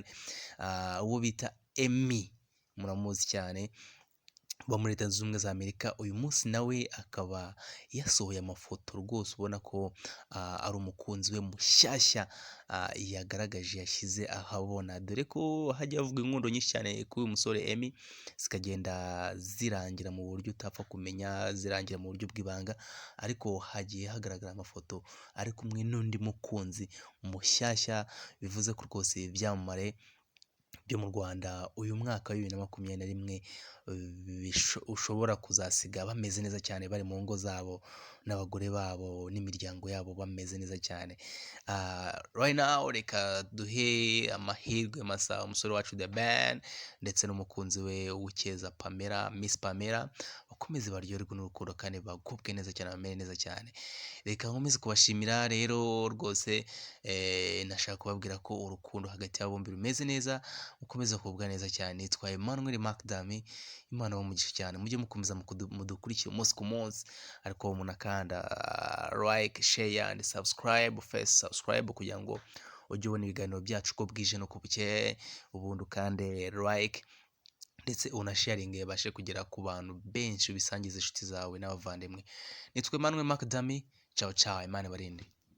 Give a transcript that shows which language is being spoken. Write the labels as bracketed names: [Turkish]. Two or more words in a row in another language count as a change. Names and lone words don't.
[Kinyarwanda] Uwo bita Emmy muramuzi cyane bo muri Leta Zunze Ubumwe za Amerika, uyu munsi nawe akaba yasohoye amafoto rwose ubona ko ari umukunzi we mushyashya yagaragaje, yashyize ahabona, dore ko hajya havuga inkundo nyinshi cyane kuri uyu musore Emmy, zikagenda zirangira mu buryo utapfa kumenya, zirangira mu buryo bw'ibanga, ariko hagiye hagaragara amafoto ari kumwe n'undi mukunzi mushyashya. Bivuze ko rwose ibyamamare byo mu Rwanda uyu mwaka wa 2021 ushobora kuzasiga bameze neza cyane, bari mu ngo zabo n'abagore babo n'imiryango yabo bameze neza cyane. [English] Right now [Kinyarwanda] reka duhe amahirwe masa umusore wacu The Ben ndetse n'umukunzi we Uwicyeza Pamela, Miss Pamela, bakomeze baryoherwe n'urukundo kandi bagubwe neza cyane, bamere neza cyane. Reka nkomeze kubashimira rero rwose, nashaka kubabwira ko urukundo hagati y'abo bombi rumeze neza, ukomeza kugubwa neza cyane. Nitwa Emmanuel Macdami, Imana umugisha cyane, mujye mukomeza mudukurikira umunsi ku munsi, ariko munakanda [English] like, share and subscribe, first subscribe [Kinyarwanda] kugira ngo ujye ubona ibiganiro byacu uko bwije no ko bukeye, ubundi ukande like ndetse unasharinge yabashe kugera ku bantu benshi, ubisangize inshuti zawe n'abavandimwe. Nitwa Emmanuel Macdami, [Italian] ciao ciao, [Kinyarwanda] Imana ibarinde.